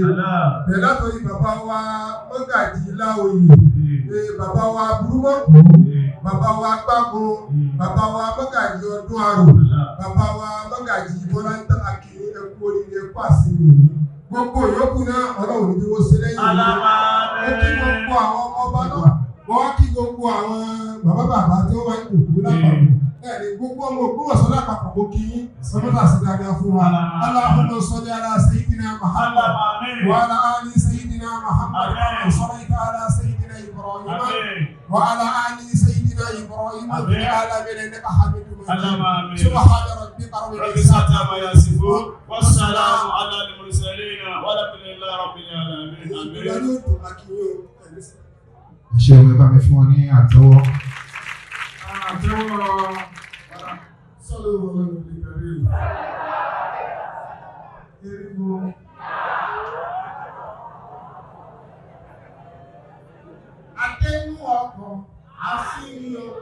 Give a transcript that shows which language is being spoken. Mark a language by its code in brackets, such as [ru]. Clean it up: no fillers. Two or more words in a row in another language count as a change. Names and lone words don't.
[yo] Bẹ̀rẹ̀ látọ̀rí bàbá wa Mọ́gàjí Láoyè, bàbá wa Burúmọ́kù, bàbá wa Gbágun, bàbá wa Mọ́gàjí Ọdún Arò, bàbá wa Mọ́gàjí Bọ́lá ń tàn kí ẹ kú oríire kú àṣírí òní. Gbogbo ìyókù náà Ọlọ́run ní wọ́n ṣe lẹ́yìn òní. Ó kí gbogbo àwọn ọba náà, wọ́n kí gbogbo àwọn bàbá tí ó wá ń dòkú lápapọ̀. Ẹ̀rí gbogbo ọmọ Ògbómọ̀ṣọ́ lápapọ̀ kó kí yín, sọ́dọ́tà sí dáadáa fún wa. [ar] اللهم صل على سيدنا محمد وعلى آل سيدنا محمد وصل على سيدنا إبراهيم وعلى آل سيدنا إبراهيم في العالمين إنك حميد مجيد. سبحان ربك رب العزة عما يصفون وسلام على المرسلين والحمد لله رب العالمين. [yo] Ṣé o bá mi fún ọ ní àtẹ́wọ́? Sọ́lọ́ wọn ló ń kàrí. Erigbó. Adénú ọkọ̀ àfihàn.